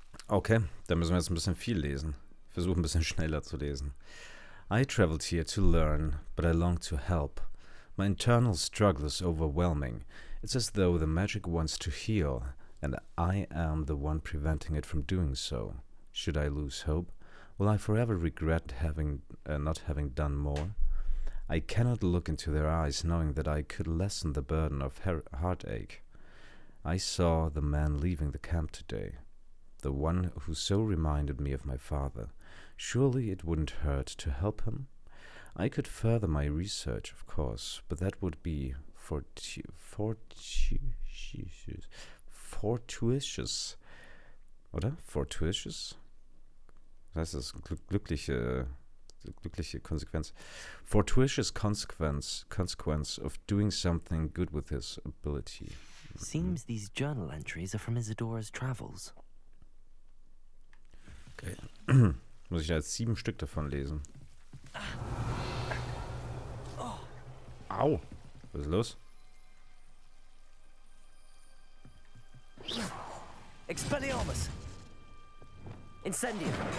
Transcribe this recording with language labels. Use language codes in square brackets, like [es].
[de] Okay, dann müssen wir jetzt ein bisschen viel lesen. Versuchen ein bisschen schneller zu lesen. [en] I traveled here to learn, but I long to help. My internal struggle is overwhelming. It's as though the magic wants to heal, and I am the one preventing it from doing so. Should I lose hope? Will I forever regret not having done more? I cannot look into their eyes knowing that I could lessen the burden of heartache. I saw the man leaving the camp today, the one who so reminded me of my father. Surely it wouldn't hurt to help him? I could further my research, of course, but that would be fortuitous. [de] Oder? Fortuitous? Was heißt das? Glückliche Konsequenz. [en] Fortuitous consequence of doing something good with his ability. Seems these journal entries are from Isadora's travels. [de] Okay. Muss ich da jetzt 7 Stück davon lesen? Au! Was ist los? Expelliarmus! Incendium!